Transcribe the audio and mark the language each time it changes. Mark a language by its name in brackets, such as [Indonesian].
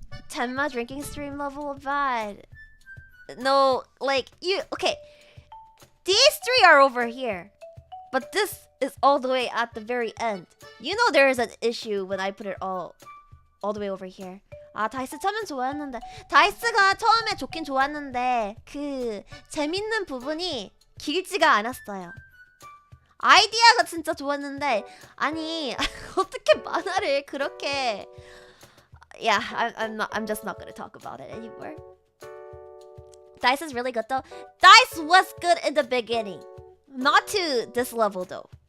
[English] Tenma drinking stream level bad. No, like okay. These three are over here, but this is all the way at the very end. You know there is an issue when I put it all the way over here. [Korean] 아, 다이스 처음엔 좋았는데 다이스가 처음에 좋긴 좋았는데 그 재밌는 부분이 길지가 않았어요. 아이디어가 진짜 좋았는데 아니 어떻게 만화를 그렇게 [English] Yeah, I'm just not gonna talk about it anymore. DICE is really good though. DICE was good in the beginning. Not to this level though.